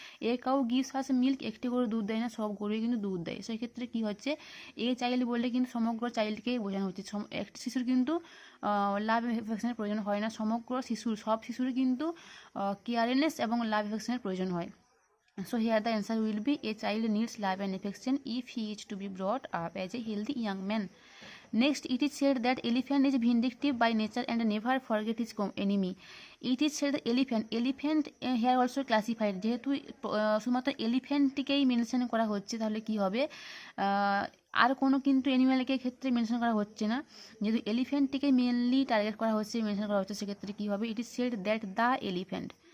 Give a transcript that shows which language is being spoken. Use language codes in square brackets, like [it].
[bn] A cow gives us milk, একটি গরু দুধ দেয় না, সব গরুই কিন্তু দুধ দেয়। সেক্ষেত্রে কী হচ্ছে, এ চাইল্ড বললে কিন্তু সমগ্র চাইল্ডকেই বোঝানো হচ্ছে। একটি শিশুর কিন্তু লাভ এফেকশনের প্রয়োজন হয় না, সমগ্র সব শিশুরই কিন্তু কেয়ারনেস এবং লাভ এফেকশনের প্রয়োজন হয়। [en] So here the answer will be, a child needs love and affection if he is to be brought up as a healthy young man. Next, it is said that elephant is vindictive by nature and never forget his enemy. [bn] It is said that elephant here also classified, যেহেতু শুধুমাত্র এলিফ্যান্টটিকেই mention করা হচ্ছে, তাহলে কি হবে, আর কোনো কিন্তু অ্যানিম্যালকে ক্ষেত্রে মেনশন করা হচ্ছে না, যেহেতু এলিফ্যান্টটিকে মেনলি টার্গেট করা হচ্ছে, মেনশন করা হচ্ছে, সেক্ষেত্রে কী হবে, it is said that the elephant.